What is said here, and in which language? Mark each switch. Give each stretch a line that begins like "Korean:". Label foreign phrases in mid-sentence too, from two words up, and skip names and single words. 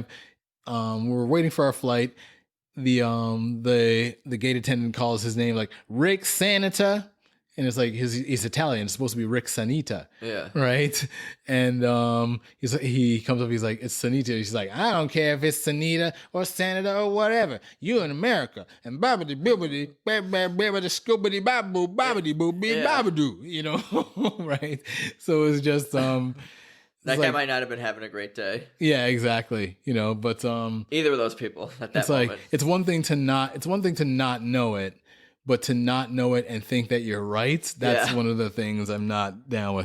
English: We were waiting for our flight. The gate attendant calls his name like Rick Sanita, and it's like he's Italian. It's supposed to be Rick Sanita. Yeah. Right. And he comes up. He's like, it's Sanita. She's like, I don't care if it's Sanita or Sanita or whatever. You in America and babbity bibbity babbity scoobity baboo babbity boo bee babadoo. Right. So it's just That guy might not have been having a great day. Yeah, exactly. But either of those people at that moment. Like it's one thing to not know it, but to not know it and think that you're right, that's one of the things I'm not down with.